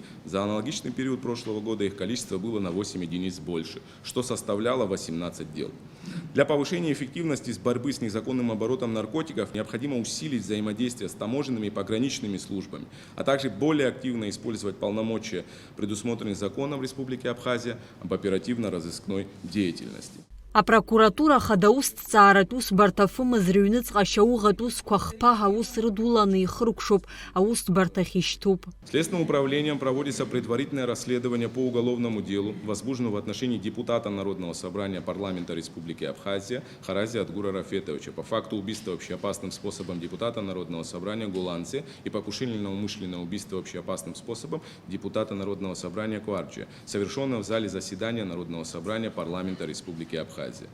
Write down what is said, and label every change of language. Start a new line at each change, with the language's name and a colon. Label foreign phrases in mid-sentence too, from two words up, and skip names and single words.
Russian: За аналогичный период прошлого года их количество было на 8 единиц больше, что составляло 18 дел. Для повышения эффективности борьбы с незаконным оборотом наркотиков необходимо усилить взаимодействие с таможенными и пограничными службами, а также более активно использовать полномочия, предусмотренные законом Республики Абхазия об оперативно-розыскной деятельности.
Abkhazian: Апрокуратура хада усҭҵааратә усбарҭа фымыз рыҩныҵҟа шьауӷатә усқәа хԥа аус рыдуланы ихыркәшоуп, аусбарҭахь ишьҭуп.
Russian: Следственным управлением проводится предварительное расследование по уголовному делу, возбужденному в отношении депутата Народного собрания парламента Республики Абхазия Харази Адгура Рафетовича по факту убийства общеопасным способом депутата Народного собрания Гуланцы и покушения на умышленное убийство общеопасным способом депутата Народного собрания Куарджия, совершенного в зале заседания Народного собрания парламента Республики Абхазия.